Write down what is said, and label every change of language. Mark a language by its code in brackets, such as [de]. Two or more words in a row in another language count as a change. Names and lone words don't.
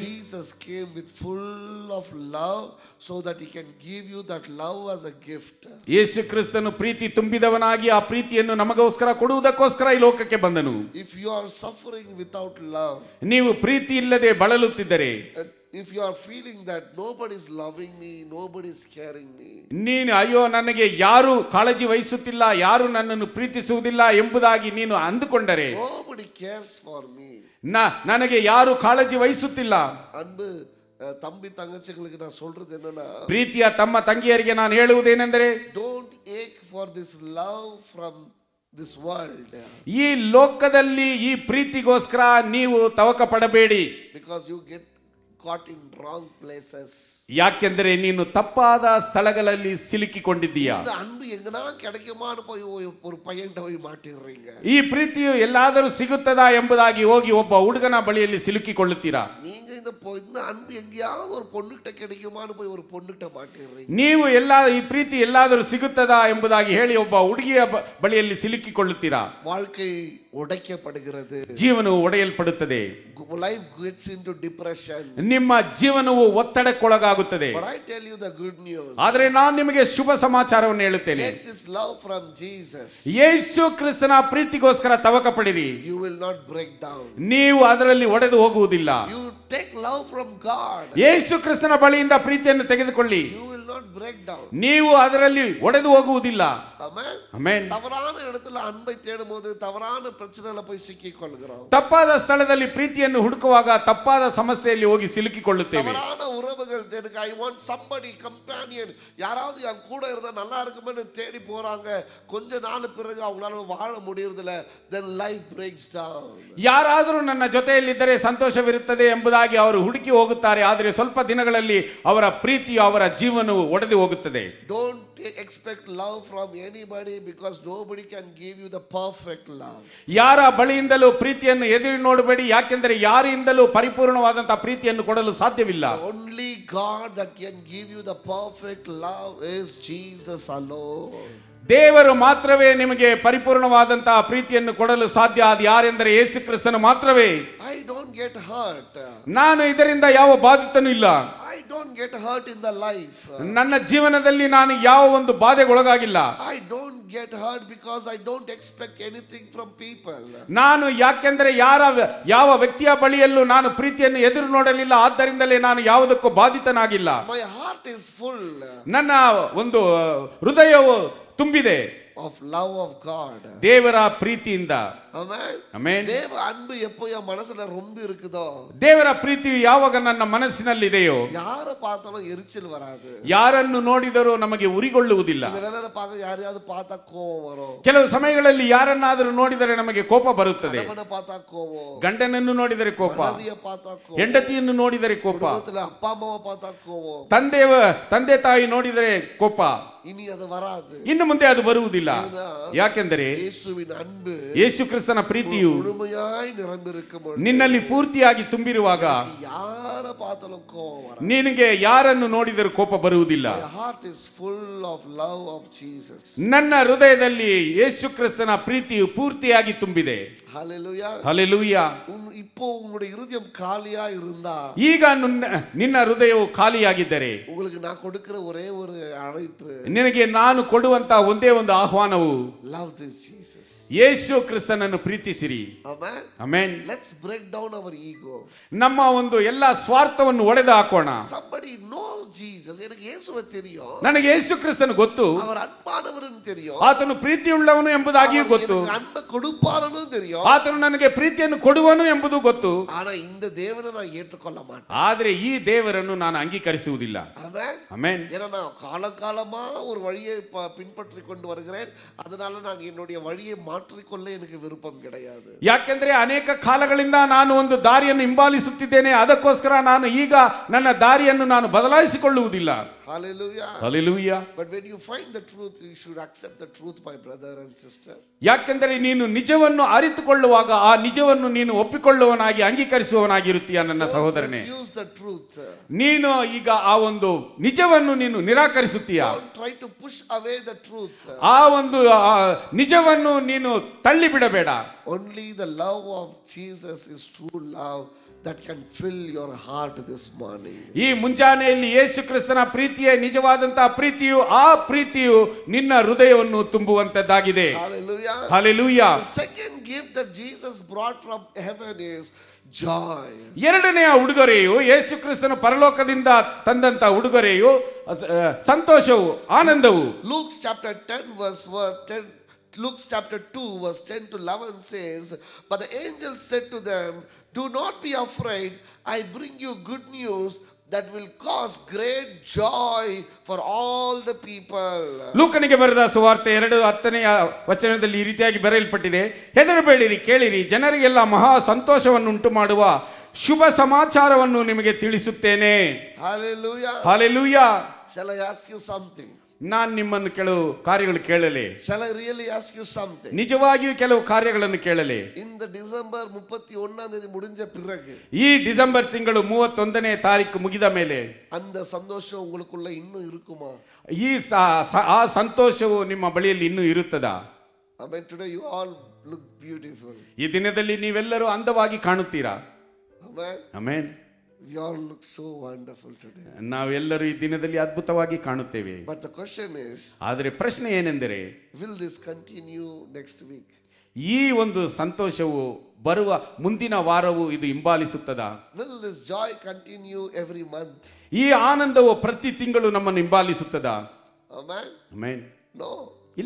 [en] Jesus came with full of love so that he can give you that love as a gift. [kn] ಯೇಸು ಕ್ರಿಸ್ತನು ಪ್ರೀತಿ ತುಂಬಿದವನಾಗಿ ಆ ಪ್ರೀತಿಯನ್ನು ನಮಗೋಸ್ಕರ ಕೊಡುವುದಕ್ಕೋಸ್ಕರ ಈ ಲೋಕಕ್ಕೆ ಬಂದನು. [en] If you are suffering without love, [kn] ನೀವು ಪ್ರೀತಿ ಇಲ್ಲದೆ ಬಳಲುತ್ತಿದ್ದರೆ, [en] if you are feeling that nobody is loving me, nobody is caring me, [kn] ನೀನು ಅಯ್ಯೋ ನನಗೆ ಯಾರು ಕಾಳಜಿ ವಹಿಸುತ್ತಿಲ್ಲ, ಯಾರು ನನ್ನನ್ನು ಪ್ರೀತಿಸುವುದಿಲ್ಲ ಎಂಬುದಾಗಿ ನೀನು ಅಂದುಕೊಂಡರೆ, [en] nobody cares for me, [kn] ನನಗೆ ಯಾರು ಕಾಳಜಿ ವಹಿಸುತ್ತಿಲ್ಲ. [ta] அன்பு தம்பி தங்கச்சிகளுக்கு நான் சொல்றது என்னன்னா, [kn] ಪ್ರೀತಿಯ ತಮ್ಮ ತಂಗಿಯರಿಗೆ ನಾನು ಹೇಳುವುದೇನೆಂದರೆ, [en] don't ache for this love from this world. [kn] ಈ ಲೋಕದಲ್ಲಿ ಈ ಪ್ರೀತಿಗೋಸ್ಕರ ನೀವು ತವಕ ಪಡಬೇಡಿ. [en] Because you get caught in wrong places. [kn] ಯಾಕೆಂದರೆ ನೀನು ತಪ್ಪಾದ ಸ್ಥಳಗಳಲ್ಲಿ ಸಿಲುಕಿಕೊಂಡಿದ್ದೀಯಾ. [ta] இந்த அன்பு எங்கனா கிடைக்குமான்னு போய் ஒரு பையன்ட்ட போய் மாட்டிடுறீங்க. [kn] ಈ ಪ್ರೀತಿಯು ಎಲ್ಲಾದರೂ ಸಿಗುತ್ತದಾ ಎಂಬುದಾಗಿ ಹೋಗಿ ಒಬ್ಬ ಹುಡುಗನ ಬಳಿಯಲ್ಲಿ ಸಿಲುಕಿಕೊಳ್ಳುತ್ತೀರಾ. [ta] நீங்க இந்த அன்பு எங்கேயாவது ஒரு பொண்ணுகிட்ட கிடைக்குமான்னு போய் ஒரு பொண்ணுகிட்ட மாட்டிடுறீங்க. [kn] ನೀವು ಈ ಪ್ರೀತಿ ಎಲ್ಲಾದರೂ ಸಿಗುತ್ತದಾ ಎಂಬುದಾಗಿ ಹೇಳಿ ಒಬ್ಬ ಹುಡುಗಿಯ ಬಳಿಯಲ್ಲಿ ಸಿಲುಕಿಕೊಳ್ಳುತ್ತೀರಾ. [ta] வாழ்க்கை உடைக்கப்படுகிறது. [kn] ಜೀವನವು ಒಡೆಯಲ್ಪಡುತ್ತದೆ. [en] Life gets into depression. [kn] ನಿಮ್ಮ ಜೀವನವು ಒತ್ತಡಕ್ಕೊಳಗಾಗುತ್ತದೆ. [en] But I tell you the good news. [kn] ಆದರೆ ನಾನು ನಿಮಗೆ ಶುಭ ಸಮಾಚಾರವನ್ನು ಹೇಳುತ್ತೇನೆ. [en] Get this love from Jesus. [kn] ಯೇಸು ಕ್ರಿಸ್ತನ ಪ್ರೀತಿಗೋಸ್ಕರ ತವಕ ಪಡಿರಿ. [en] You will not break down. [kn] ನೀವು ಅದರಲ್ಲಿ ಒಡೆದು ಹೋಗುವುದಿಲ್ಲ. [en] You take love from God. [kn] ಯೇಸು ಕ್ರಿಸ್ತನ ಬಳಿಯಿಂದ ಪ್ರೀತಿಯನ್ನು ತೆಗೆದುಕೊಳ್ಳಿ. [en] You will not break down. [kn] ನೀವು ಅದರಲ್ಲಿ ಒಡೆದು ಹೋಗುವುದಿಲ್ಲ. [en] Amen. Amen. [ta] தவறான இடத்துல அன்பை தேடும்போது தவறான பிரச்சனையில போய் சிக்கிಕೊಳ್ಳுகிறோம். [kn] ತಪ್ಪಾದ ಸ್ಥಳದಲ್ಲಿ ಪ್ರೀತಿಯನ್ನು ಹುಡುಕುವಾಗ ತಪ್ಪಾದ ಸಮಸ್ಯೆಯಲ್ಲಿ ಹೋಗಿ ಸಿಲುಕಿಕೊಳ್ಳುತ್ತೇವೆ. [ta] தவறான உறவுகள் தேடுங்க. [en] I want somebody companion. [ta] யாராவது என் கூட இருந்தா நல்லா இருக்கும்னு தேடி போறாங்க. கொஞ்ச நாள் பிறகு அவங்களால வாழ முடியறதில்ல. [en] Then life breaks down. [kn] ಯಾರಾದರೂ ನನ್ನ ಜೊತೆಯಲ್ಲಿದ್ದರೆ ಸಂತೋಷವಿರುತ್ತದೆ ಎಂಬುದಾಗಿ ಅವರು ಹುಡುಕಿ ಹೋಗುತ್ತಾರೆ. ಆದರೆ ಸ್ವಲ್ಪ ದಿನಗಳಲ್ಲಿ ಅವರ ಪ್ರೀತಿಯು ಅವರ ಜೀವನವು ಒಡೆದು ಹೋಗುತ್ತದೆ. [en] Don't expect love from anybody because nobody can give you the perfect love. [kn] ಯಾರ ಬಳಿಯಿಂದಲೂ ಪ್ರೀತಿಯನ್ನು ಎದುರು ನೋಡಬೇಡಿ, ಯಾಕೆಂದರೆ ಯಾರಿಂದಲೂ ಪರಿಪೂರ್ಣವಾದಂತಹ ಪ್ರೀತಿಯನ್ನು ಕೊಡಲು ಸಾಧ್ಯವಿಲ್ಲ. [en] The only God that can give you the perfect love is Jesus alone. [kn] ದೇವರು ಮಾತ್ರವೇ ನಿಮಗೆ ಪರಿಪೂರ್ಣವಾದಂತಹ ಪ್ರೀತಿಯನ್ನು ಕೊಡಲು ಸಾಧ್ಯ. ಅದು ಯಾರೆಂದರೆ ಯೇಸು ಕ್ರಿಸ್ತನು ಮಾತ್ರವೇ. [en] I don't get hurt. [kn] ನಾನು ಇದರಿಂದ ಯಾವ ಬಾಧಿತನೂ ಇಲ್ಲ. [en] I don't get hurt in the life. [kn] ನನ್ನ ಜೀವನದಲ್ಲಿ ನಾನು ಯಾವ ಒಂದು ಬಾಧೆಗೊಳಗಾಗಿಲ್ಲ. [en] I don't get hurt because I don't expect anything from people. [kn] ನಾನು ಯಾಕೆಂದರೆ ಯಾವ ವ್ಯಕ್ತಿಯ ಬಳಿಯಲ್ಲೂ ನಾನು ಪ್ರೀತಿಯನ್ನು ಎದುರು ನೋಡಲಿಲ್ಲ. ಆದ್ದರಿಂದಲೇ ನಾನು ಯಾವುದಕ್ಕೂ ಬಾಧಿತನಾಗಿಲ್ಲ. [en] My heart is full. [kn] ನನ್ನ ಒಂದು ಹೃದಯವು ತುಂಬಿದೆ [en] of love of God. [kn] ದೇವರ ಪ್ರೀತಿಯಿಂದ. [en] Amen. Amen. [ta] தேவ அன்பு எப்போ என் மனசுல ரொம்ப இருக்குதோ, [kn] ದೇವರ ಪ್ರೀತಿಯು ಯಾವಾಗ ನನ್ನ ಮನಸ್ಸಿನಲ್ಲಿದೆಯೋ, [ta] யார பார்த்தாலும் எரிச்சல் வராது. [kn] ಯಾರನ್ನು ನೋಡಿದರೂ ನಮಗೆ ಉರಿಗೊಳ್ಳುವುದಿಲ್ಲ. [ta] சில வேளையில பார்க்க யாரையாவது பார்த்தா கோபம் வரும். [kn] ಕೆಲವು ಸಮಯಗಳಲ್ಲಿ ಯಾರನ್ನಾದರೂ ನೋಡಿದರೆ ನಮಗೆ ಕೋಪ ಬರುತ್ತದೆ. [ta] கணவனை பார்த்தா கோபம், [kn] ಗಂಡನನ್ನು ನೋಡಿದರೆ ಕೋಪ, [ta] மனைவியை பார்த்தா கோபம், [kn] ಹೆಂಡತಿಯನ್ನು ನೋಡಿದರೆ ಕೋಪ, [ta] குடும்பத்துல அப்பா அம்மாவை பார்த்தா கோபம். [kn] ತಂದೆ ತಾಯಿ ನೋಡಿದರೆ ಕೋಪ. [ta] இனி அது வராது. [kn] ಇನ್ನು ಮುಂದೆ ಅದು ಬರುವುದಿಲ್ಲ. ಯಾಕೆಂದರೆ [ta] இயேசுவின் அன்பு, [kn] ಯೇಸು ಕ್ರಿಸ್ತನ ಪ್ರೀತಿಯು [ta] முழுமையாய் நிரம்பியிருக்கும் பொழுது [kn] ನಿನ್ನಲ್ಲಿ ಪೂರ್ತಿಯಾಗಿ ತುಂಬಿರುವಾಗ [ta] யார பார்த்தாலும் கோபம் வராது. [kn] ನಿನಗೆ ಯಾರನ್ನು ನೋಡಿದರೂ ಕೋಪ ಬರುವುದಿಲ್ಲ. [en] My heart is full of love of Jesus. [kn] ನನ್ನ ಹೃದಯದಲ್ಲಿ ಯೇಸು ಕ್ರಿಸ್ತನ ಪ್ರೀತಿಯು ಪೂರ್ತಿಯಾಗಿ ತುಂಬಿದೆ. [en] Hallelujah. [kn] ಹಲ್ಲೆಲೂಯಾ. [ta] இப்போ உங்களுடைய இருதயம் காலியா இருந்தா, [kn] ಈಗ ನಿನ್ನ ಹೃದಯವು ಖಾಲಿಯಾಗಿದ್ದರೆ, [ta] உங்களுக்கு நான் கொடுக்கிற ஒரே ஒரு அழைப்பு, [kn] ನಿನಗೆ ನಾನು ಕೊಡುವಂತ ಒಂದೇ ಒಂದು ಆಹ್ವಾನವು, [en] love this Jesus. [kn] ಯೇಸು ಕ್ರಿಸ್ತನನ್ನು ಪ್ರೀತಿಸಿರಿ. [en] Amen. [kn] ಆಮೆನ್. [en] Let's break down our ego. [kn] ನಮ್ಮ ಒಂದು ಎಲ್ಲ ಸ್ವಾರ್ಥವನ್ನು ಒಡೆದು ಹಾಕೋಣ. [en] Somebody know Jesus. [ta] எனக்கு இயேசுவை தெரியும், [kn] ನನಗೆ ಯೇಸು ಕ್ರಿಸ್ತನು ಗೊತ್ತು, [ta] அவர் அன்பானவர்னு தெரியும், [kn] ಆತನು ಪ್ರೀತಿಯುಳ್ಳವನು ಎಂಬುದಾಗಿಯೂ ಗೊತ್ತು, [ta] எனக்கு அன்பை கொடுப்பாருன்னு தெரியும். [kn] ಆತನು ನನಗೆ ಪ್ರೀತಿಯನ್ನು ಕೊಡುವನು ಎಂಬುದು ಗೊತ್ತು. [ta] ஆனா இந்த தேவனை நான் ஏற்றுக்கொள்ள மாட்டேன். [kn] ಆದರೆ ಈ ದೇವರನ್ನು ನಾನು ಅಂಗೀಕರಿಸುವುದಿಲ್ಲ. [en] Amen. [kn] ಆಮೆನ್. [ta] ஏன்னா நான் காலகாலமா ஒரு வழியை பின்பற்றி கொண்டு வருகிறேன், அதனால நான் என்னுடைய வழியை மாற்றிக்கொள்ள எனக்கு விருப்பம் கிடையாது. [kn] ಯಾಕೆಂದ್ರೆ ಅನೇಕ ಕಾಲಗಳಿಂದ ನಾನು ಒಂದು ದಾರಿಯನ್ನು ಹಿಂಬಾಲಿಸುತ್ತಿದ್ದೇನೆ, ಅದಕ್ಕೋಸ್ಕರ ನಾನು ಈಗ ನನ್ನ ದಾರಿಯನ್ನು ನಾನು ಬದಲಾಯಿಸಿಕೊಳ್ಳುವುದಿಲ್ಲ. [en] Hallelujah. [kn] ಹಲ್ಲೆಲೂಯಾ. [en] But when you find the truth, you should accept the truth, my brother and sister. [kn] ಯಾಕೆಂದರೆ ನೀನು ನಿಜವನ್ನು ಅರಿತುಕೊಳ್ಳುವಾಗ ಆ ನಿಜವನ್ನು ನೀನು ಒಪ್ಪಿಕೊಳ್ಳುವನಾಗಿ ಅಂಗೀಕರಿಸುವವನಾಗಿರುತ್ತೀಯ ನನ್ನ ಸಹೋದರನೇ. [en] Refuse the truth. [kn] ನೀನು ಈಗ ಆ ಒಂದು ನಿಜವನ್ನು ನೀನು ನಿರಾಕರಿಸುತ್ತೀಯ. [en] Don't try to push away the truth. [kn] ಆ ಒಂದು ನಿಜವನ್ನು ನೀನು ತಳ್ಳಿ ಬಿಡಬೇಡ. [en] Only the love of Jesus is true love that can fill your heart this morning. [kn] ಈ ಮುಂಜಾನೆಯಲ್ಲಿ ಯೇಸು ಕ್ರಿಸ್ತನ ಪ್ರೀತಿಯೇ ನಿಜವಾದಂತಹ ಪ್ರೀತಿಯು, ಆ ಪ್ರೀತಿಯು ನಿನ್ನ ಹೃದಯವನ್ನು ತುಂಬುವಂತದ್ದಾಗಿದೆ. [en] Hallelujah. [kn] ಹಲ್ಲೆಲೂಯಾ. [en] The second gift that Jesus brought from heaven is joy. [kn] ಎರಡನೆಯ ಉಡುಗೊರೆಯು, ಯೇಸು ಕ್ರಿಸ್ತನು ಪರಲೋಕದಿಂದ ತಂದಂತ ಉಡುಗೊರೆಯು ಸಂತೋಷವು, ಆನಂದವು. [en] Luke chapter 10 verse 10. Luke chapter 2 verse 10 to 11 says, but the angel said to them, do not be afraid, I bring you good news that will cause great joy for all the people. [kn] ಲೂಕನಿಗೆ ಬರೆದ ಸುವಾರ್ತೆ 2:10 ವಚನದಲ್ಲಿ ಈ ರೀತಿಯಾಗಿ ಬರೆಯಲ್ಪಟ್ಟಿದೆ, ಹೆದರಬೇಡಿರಿ, ಕೇಳಿರಿ, ಜನರಿಗೆಲ್ಲ ಮಹಾ ಸಂತೋಷವನ್ನು ಉಂಟು ಮಾಡುವ ಶುಭ ಸಮಾಚಾರವನ್ನು ನಿಮಗೆ ತಿಳಿಸುತ್ತೇನೆ. [en] Hallelujah. [kn] ಹಲ್ಲೆಲೂಯಾ. [en] Shall I ask you something? [kn] ನಾನು ನಿಮ್ಮನ್ನು ಕೆಲವು ಕಾರ್ಯಗಳು ಕೇಳಲೆ? [en] Shall I really ask you something? [kn] ನಿಜವಾಗಿಯೂ ಕೆಲವು ಕಾರ್ಯಗಳನ್ನು ಕೇಳಲೆ? [ta] இந்த டிசம்பர் 31ஆம் தேதி முடிஞ்ச பிறகு, [kn] ಈ ಡಿಸೆಂಬರ್ ತಿಂಗಳು 31ನೇ ತಾರೀಕು ಮುಗಿದ ಮೇಲೆ [ta] அந்த சந்தோஷம் உங்களுக்குள்ள இன்னும் இருக்குமா? [kn] ಈ ಆ ಸಂತೋಷವು ನಿಮ್ಮ ಬಳಿಯಲ್ಲಿ ಇನ್ನೂ ಇರುತ್ತದಾ? [en] Amen. Today you all look beautiful. [kn] ಈ ದಿನದಲ್ಲಿ ನೀವೆಲ್ಲರೂ ಅಂದವಾಗಿ ಕಾಣುತ್ತೀರಾ? [en] Amen. [kn] ಆಮೆನ್. [en] We all look so wonderful today. [kn] ನಾವೆಲ್ಲರೂ ಈ ದಿನದಲ್ಲಿ ಅದ್ಭುತವಾಗಿ ಕಾಣುತ್ತೇವೆ. [en] But the question is, [kn] ಆದರೆ ಪ್ರಶ್ನೆ ಏನೆಂದರೆ, [en] will this continue next week? [kn] ಈ ಒಂದು ಸಂತೋಷವು ಬರುವ ಮುಂದಿನ ವಾರವೂ ಇದು ಹಿಂಬಾಲಿಸುತ್ತದಾ? [en] Will this joy continue every month? [kn] ಈ ಆನಂದವು ಪ್ರತಿ ತಿಂಗಳು ನಮ್ಮನ್ನು ಹಿಂಬಾಲಿಸುತ್ತದಾ? [en] Amen. [kn] ಆಮೆನ್. [en] No. [kn] ಇಲ್ಲ.